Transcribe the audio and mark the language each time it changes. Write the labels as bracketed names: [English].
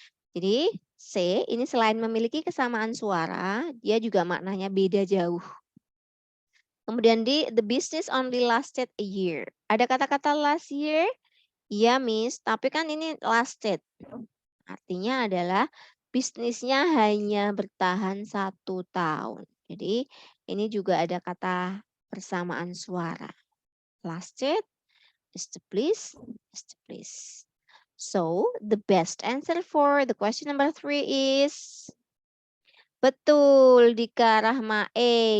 [Indonesian] Jadi C ini selain memiliki kesamaan suara, dia juga maknanya beda jauh. Kemudian D, [English] the business only lasted a year. [Indonesian] Ada kata-kata [English] last year? [Indonesian] Iya, Miss. Tapi kan ini lasted. Artinya adalah bisnisnya hanya bertahan 1 tahun. Jadi ini juga ada kata persamaan suara. [English] Lasted, established, established. So, the best answer for the question number 3 is [Indonesian] betul, [English] Dika Rahmae.